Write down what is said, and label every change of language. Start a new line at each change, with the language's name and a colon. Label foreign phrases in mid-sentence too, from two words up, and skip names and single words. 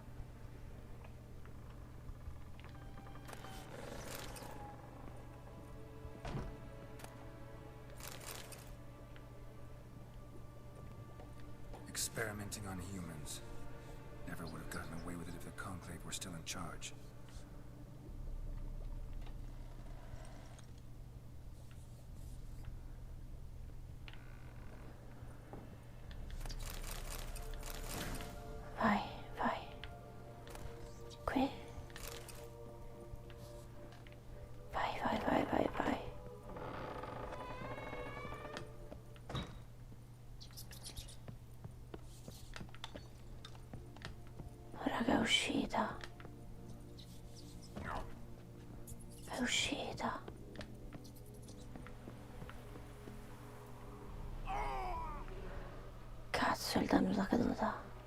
English: Experimenting on humans. Never would have gotten away with it if the Conclave were still in charge.
Italian: Vai, vai. Qui. Vai, vai, vai, vai, vai. Raga, è uscita. È uscita. Cazzo, il danno da caduta.